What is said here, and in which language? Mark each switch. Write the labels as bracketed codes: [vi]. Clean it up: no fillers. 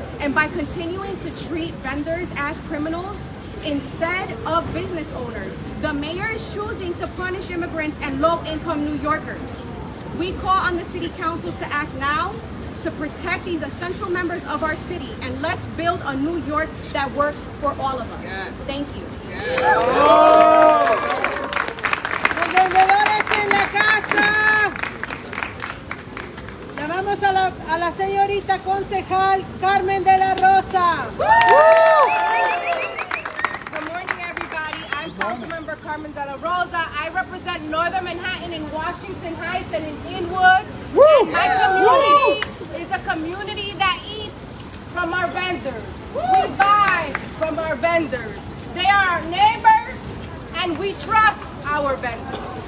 [en] And by continuing to treat vendors as criminals instead of business owners, the mayor is choosing to punish immigrants and low-income New Yorkers. We call on the City Council to act now to protect these essential members of our city, and let's build a New York that works for all of us. Yes. Thank you. [es] Los vendedores en la casa. Llamamos a la señorita concejal Carmen de la Rosa. [en] Good morning, everybody. I'm Councilmember Carmen de la Rosa. I represent Northern Manhattan in Washington Heights and in Inwood. And my community is a community that eats from our vendors. We buy from our vendors. They are our neighbors, and we trust our vendors.